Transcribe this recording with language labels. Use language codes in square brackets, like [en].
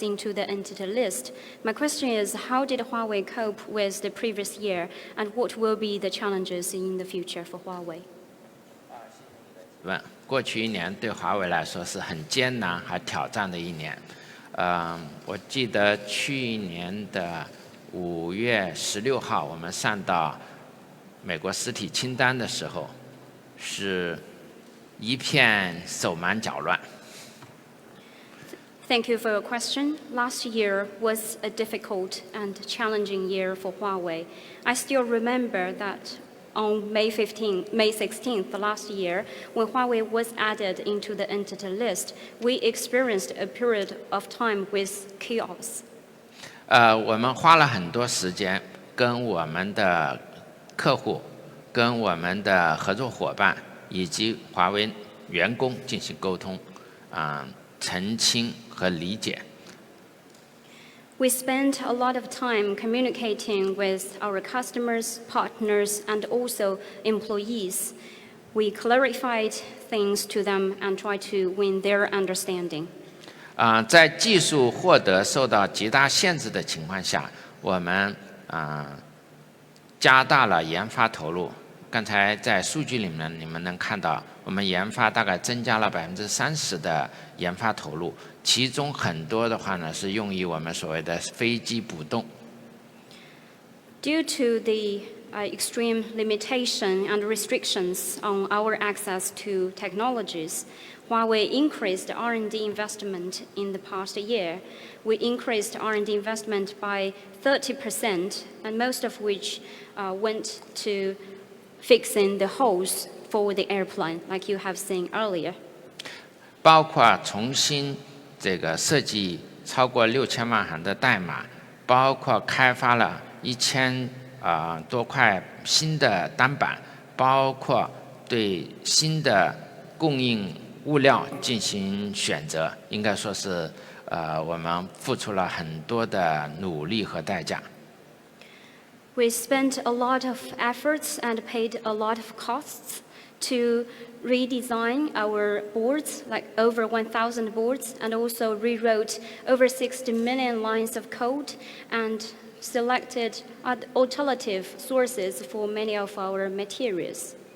[en] into the Entity List. My question is, how did Huawei cope with the previous year, and what will be the challenges in the future for Huawei? [zh] 过去1年对华为来说是很艰难还挑战的1年。我记得去年的5月16号，我们上到美国实体清单的时候，是一片手忙脚乱。 [en] Thank you for your question. Last year was a difficult and challenging year for Huawei. I still remember that on May 16th last year, when Huawei was added into the Entity List, we experienced a period of time with chaos. [zh] 我们花了很多时间跟我们的客户、跟我们的合作伙伴以及华为员工进行沟通，澄清和理解。 [en] We spent a lot of time communicating with our customers, partners, and also employees. We clarified things to them and tried to win their understanding. [zh] 在技术获得受到极大限制的情况下，我们加大了研发投入。刚才在数据里面你们能看到，我们研发大概增加了30%的研发投入，其中很多的话呢是用于我们所谓的飞机补洞。 [en] Due to the extreme limitation and restrictions on our access to technologies, Huawei increased R&D investment in the past year. We increased R&D investment by 30%, and most of which went to fixing the holes for the airplane, like you have seen earlier. [zh] 包括重新这个设计超过6000万行的代码，包括开发了1000多块新的单板，包括对新的供应物料进行选择，应该说是我们付出了很多的努力和代价。 [en] We spent a lot of efforts and paid a lot of costs to redesign our boards, like over 1,000 boards, and also rewrote over 60 million lines of code and selected alternative sources for many of our materials.